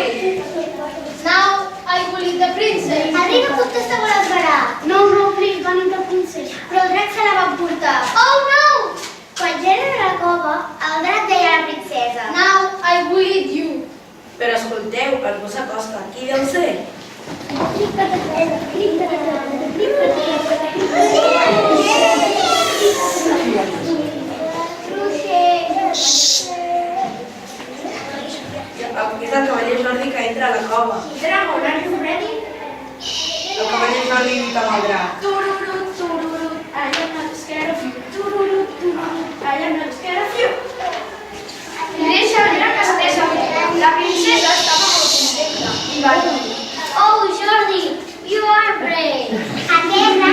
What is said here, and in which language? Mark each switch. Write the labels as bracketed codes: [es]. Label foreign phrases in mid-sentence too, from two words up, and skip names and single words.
[en] Now I will eat the princess. [ca] El rei no contesta molt esperar. [en] No, please, van eat the princess. [ca] Però el drac se la va emportar. Oh no! Quan ja eren a la cova, el drac deia a la princesa: [en] Now I will eat you. [ca] Però escolteu, algú s'acosta. Qui deu ser? És el cavaller Jordi que entra a la cova. [en] Dragon, are you ready? [ca] El cavaller Jordi lluita amb el drac. [en] Tururut, tururut, I am not scared of you. Tururut, tururut, I am not scared of you. [ca] I deixa el drac estès amb ell. La princesa estava molt contenta i va dir: [en] Oh, Jordi, you are brave. [ca] Aquell